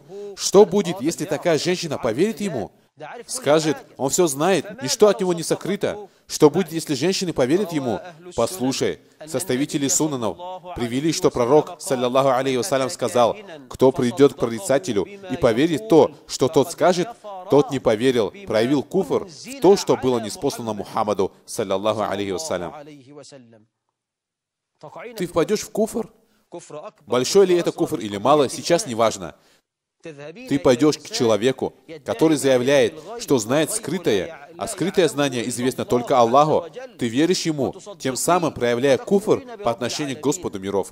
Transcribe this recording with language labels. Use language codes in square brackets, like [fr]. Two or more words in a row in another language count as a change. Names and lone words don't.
[ru] Что будет, если такая женщина поверит ему? Скажет: он все знает, ничто от него не сокрыто. Что будет, если женщины поверят ему? Послушай, составители сунанов привели, что пророк, [ar] صلى الله عليه وسلم, [ru] сказал: кто придет к прорицателю и поверит то, что тот скажет, тот не поверил, проявил куфр в то, что было ниспослано Мухаммаду, саллаллаху алейхи вассалям. Ты впадешь в куфр? Большой ли это куфр или мало, сейчас не важно. Ты пойдешь к человеку, который заявляет, что знает скрытое, а скрытое знание известно только Аллаху. Ты веришь ему, тем самым проявляя куфр по отношению к Господу миров.